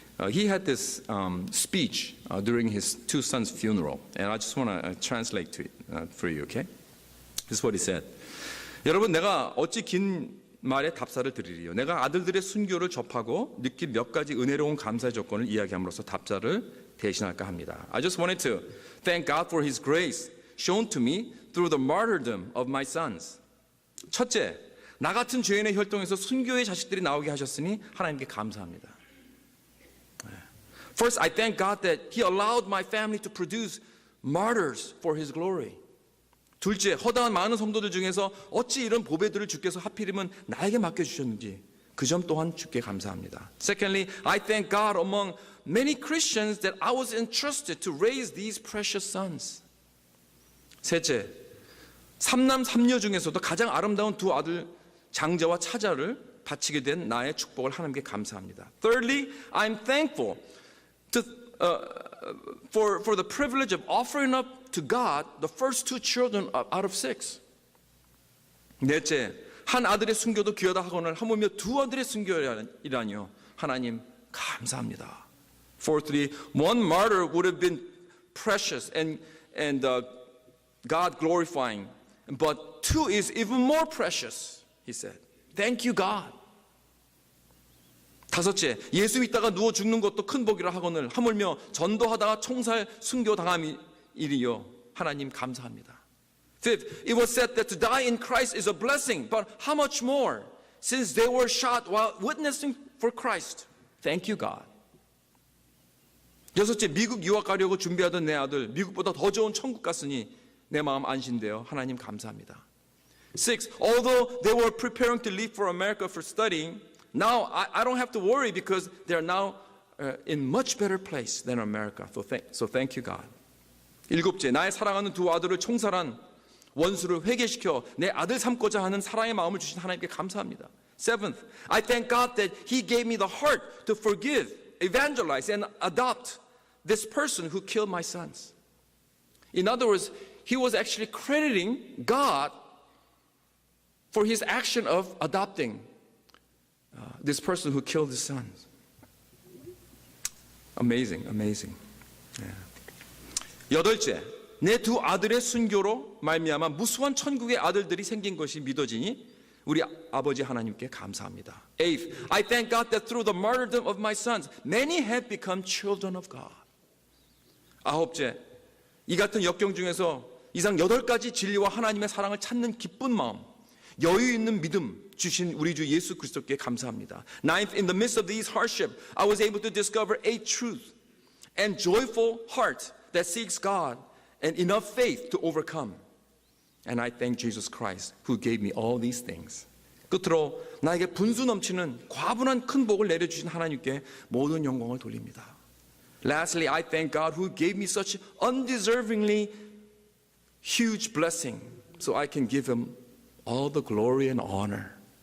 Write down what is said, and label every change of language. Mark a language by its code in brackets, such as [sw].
[en] He had this speech during his two sons' funeral, and I just want to translate to it for you, okay? This is what he said. [ko] 여러분, 내가 어찌 긴 말에 답사를 드리리요. 내가 아들들의 순교를 접하고 느낀 몇 가지 은혜로운 감사의 조건을 이야기함으로써 답사를 대신할까 합니다. [en] I just wanted to thank God for His grace shown to me through the martyrdom of my sons. [ko] 첫째, 나 같은 죄인의 혈통에서 순교의 자식들이 나오게 하셨으니 하나님께 감사합니다. [en] First, I thank God that He allowed my family to produce martyrs for His glory. [ko] 둘째, 허다한 많은 성도들 중에서 어찌 이런 보배들을 주께서 하필이면 나에게 맡겨주셨는지 그 점 또한 주께 감사합니다. [en] Secondly, I thank God among many Christians that I was entrusted to raise these precious sons. [ko] 셋째, 삼남 삼녀 중에서도 가장 아름다운 두 아들 장자와 차자를 바치게 된 나의 축복을 하나님께 감사합니다. [en] Thirdly, I'm thankful for the privilege of offering up to God the first two children out of six. [ko] 넷째, 한 아들의 순교도 귀하다 하거늘 하물며 두 아들의 순교이라니요. 하나님 감사합니다. [en] Fourthly, one martyr would have been precious and God glorifying, but two is even more precious, he said. Thank you, God. [ko] 다섯째, 예수 믿다가 누워 죽는 것도 큰 복이라 하거늘 하물며 전도하다가 총살 순교 당함이리요. 하나님 감사합니다. [en] Fifth, it was said that to die in Christ is a blessing, but how much more since they were shot while witnessing for Christ. Thank you, God. [ko] 여섯째, 미국 유학 가려고 준비하던 내 아들 미국보다 더 좋은 천국 갔으니 내 마음 안심되어 하나님 감사합니다. [en] Six, although they were preparing to leave for America for studying, now I don't have to worry because they are now in much better place than America. So thank you, God. [ko] 일곱째, 나의 사랑하는 두 아들을 총살한 원수를 회개시켜 내 아들 삼고자 하는 사랑의 마음을 주신 하나님께 감사합니다. [en] Seventh, I thank God that He gave me the heart to forgive, evangelize, and adopt this person who killed my sons. In other words, he was actually crediting God for his action of adopting this person who killed his sons. Amazing, amazing. [ko] 여덟째, 내 두 아들의 순교로 말미암아 무수한 천국의 아들들이 생긴 것이 믿어지니 우리 아버지 하나님께 감사합니다. [en] Eighth, I thank God that through the martyrdom of my sons, many have become children of God. [ko] 아홉째, 이 같은 역경 중에서 이상 8가지 진리와 하나님의 사랑을 찾는 기쁜 마음, 여유 있는 믿음 주신 우리 주 예수 그리스도께 감사합니다. [en] Ninth, in the midst of these hardship, I was able to discover a truth and joyful heart that seeks God and enough faith to overcome. And I thank Jesus Christ who gave me all these things. [ko] 끝으로 나에게 분수 넘치는 과분한 큰 복을 내려주신 하나님께 모든 영광을 돌립니다. [en] Lastly, I thank God who gave me such undeservingly huge blessing so I can give Him all the glory and honor.